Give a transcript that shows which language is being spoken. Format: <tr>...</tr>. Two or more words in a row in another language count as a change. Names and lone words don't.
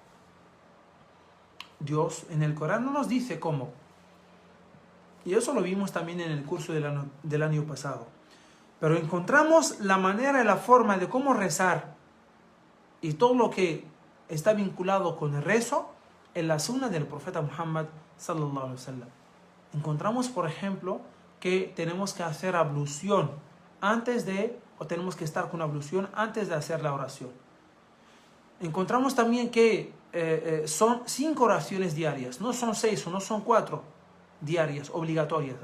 <es>Dios en el Corán no nos dice cómo. Y eso lo vimos también en el curso del año pasado. Pero encontramos la manera y la forma de cómo rezar y todo lo que está vinculado con el rezo en la sunna del profeta Muhammad</es> <ar>صلى الله عليه وسلم.</ar> <es>Encontramos, por ejemplo, que tenemos que hacer ablución o tenemos que estar con ablución antes de hacer la oración. Encontramos también que son 5 oraciones diarias, no son 6 o no son 4 diarias, obligatorias.</es>